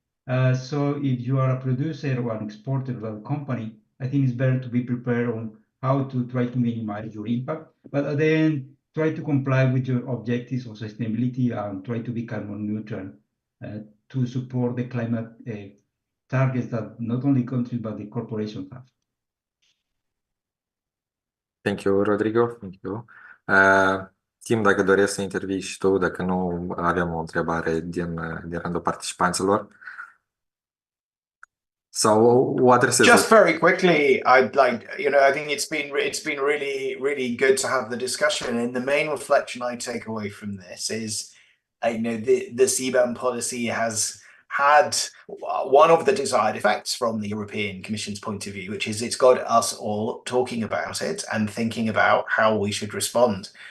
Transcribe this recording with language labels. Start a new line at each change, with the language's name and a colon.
English: So if you are a producer or an exporter or a company, I think it's better to be prepared on how to try to minimize your impact, but at the end, try to comply with your objectives of sustainability and try to be carbon neutral to support the climate targets that not only countries but the corporations have. Thank you, Rodrigo. Thank you.
Romanian: Tim, dacă dorești să intervii și tu, dacă nu, avem o întrebare din rândul participanților.
English: So what is just very quickly, I'd like, I think it's been really good to have the discussion, and the main reflection I take away from this is, the CBAM policy has had one of the desired effects from the European Commission's point of view, which is it's got us all talking about it and thinking about how we should respond.